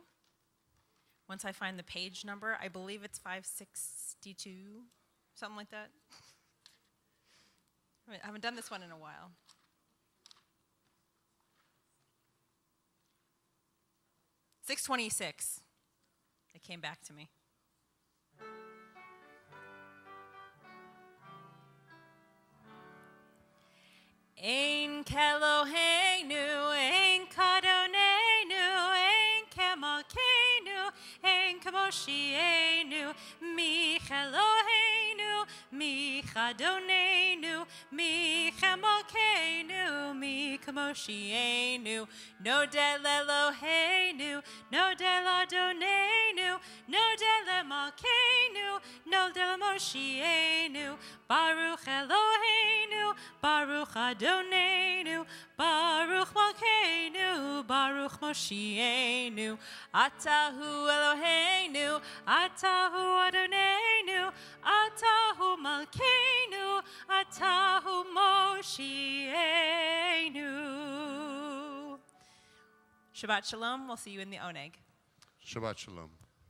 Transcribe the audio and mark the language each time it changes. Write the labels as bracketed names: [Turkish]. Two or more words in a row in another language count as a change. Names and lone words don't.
[English] Once I find the page number, I believe it's 562, something like that. I haven't done this one in a while. $626. It came back to me. [Hebrew] אין כאלוהינו, אין כאדונינו, אין כמלכנו, אין כמושיענו, מי אלוהינו, מי כאדונינו, מי כמלכנו, מי כמושיענו, נודה לאלוהינו, נודה לאדונינו, נודה למלכנו, נודה למושיענו, ברוך אלוהינו, ברוך אדונינו, ברוך מלכנו, ברוך מושיענו, אתה הוא אלוהינו, אתה הוא אדונינו, אתה הוא מלכנו, אתה הוא מושיענו. שבת שלום. [English] We'll see you in the Oneg. [Hebrew] שבת שלום.